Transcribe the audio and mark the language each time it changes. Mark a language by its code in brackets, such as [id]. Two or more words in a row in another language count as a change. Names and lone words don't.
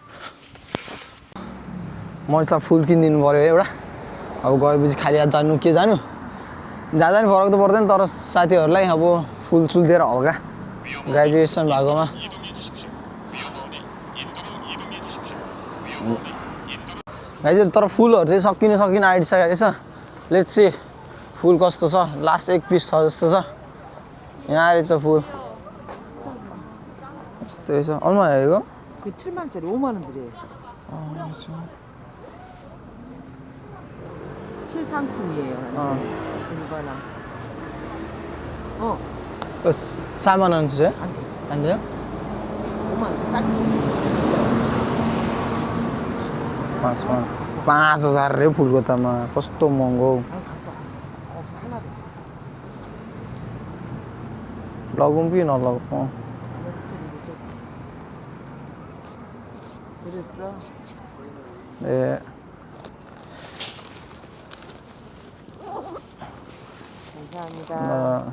[ne] मनिषलाई फुल किनिदिनु पऱ्यो एउटा अब गएपछि खालि आज जानु के जानु जाँदा नि फरक त पर्दैन तर साथीहरूलाई अब फुल सुल दिएर हल्का ग्रेजुएसन भएकोमा गाइजहरू तर फुलहरू चाहिँ सकिन आइसकेको रहेछ [en] let's see [ne] फुल कस्तो छ लास्ट एक पिस छ जस्तो छ यहाँ रहेछ फुल यस्तो रहेछ [ko] 얼마 이거? 그 7만짜리 5만 원 드려요. 최상품이에요. 이거랑. 4만 원 주세요? 안 돼요? 5만 원 싸게. [ne] 5,000 रे फुलको तमा कस्तो महँगो [ko] 없어 하나도 없어. [ne] लगौँ कि नलगाउँ [ko] 그랬어? ए 감사합니다.